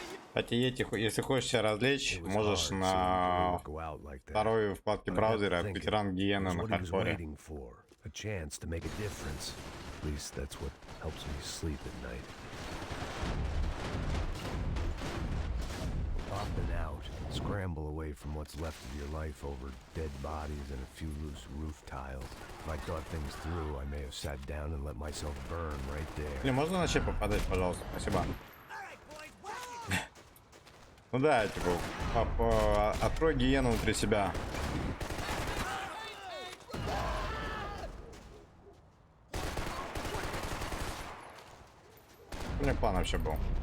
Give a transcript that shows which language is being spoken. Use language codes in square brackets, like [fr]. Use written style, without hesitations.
[ru] Кстати, если хочешь себя развлечь, можешь на второй вкладке браузера ветеран Гиены на хардкоре. [en] A chance to make a difference. At least that's what helps me sleep at night. Up and out, scramble away from what's left of your life over dead bodies and a few loose roof tiles. If I thought things through, I may have sat down and let myself burn right there. [ru] Не, можно на чип попадать, пожалуйста? Спасибо. Ну да, типа, открой гиену внутри себя. У меня план вообще был.